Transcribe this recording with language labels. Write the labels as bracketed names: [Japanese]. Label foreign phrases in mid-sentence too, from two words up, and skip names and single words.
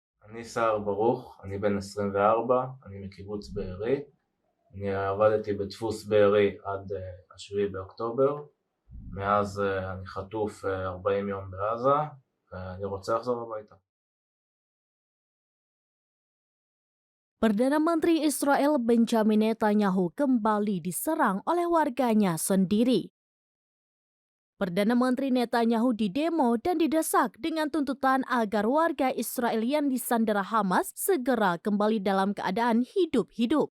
[Hebrew] אני סער ברוך, אני בן 24, אני מקיבוץ בארי. אני עבדתי בדפוס בארי עד 7 באוקטובר. מאז אני חטוף 40 יום בעזה, ואני רוצה לחזור הביתה. [Indonesian] Perdana Menteri Israel Benjamin Netanyahu kembali diserang oleh warganya sendiri. Perdana Menteri Netanyahu didemo dan didesak dengan tuntutan agar warga Israel yang disandera Hamas segera kembali dalam keadaan hidup-hidup.